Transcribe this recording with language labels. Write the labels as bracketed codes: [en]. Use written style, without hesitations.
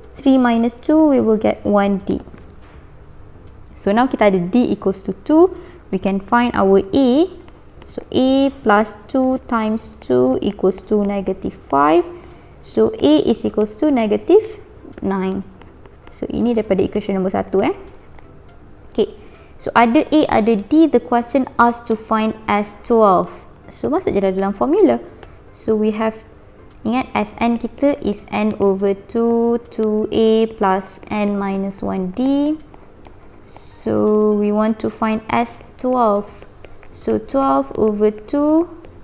[en] 3 minus 2, we will get 1d. So now [ms] kita ada [en] d equals to 2. We can find our a. So a plus 2 times 2 equals to negative 5. So a is equals to negative 9. So [ms] ini daripada equation nombor 1 Okay. [en] So [ms] ada a, ada d. [en] The question asks to find S12. So [ms] masuk je dalam formula. [en] So we have, [ms] ingat [en] Sn kita is n over 2, 2a plus n minus 1d. So we want to find S12. So 12 over 2.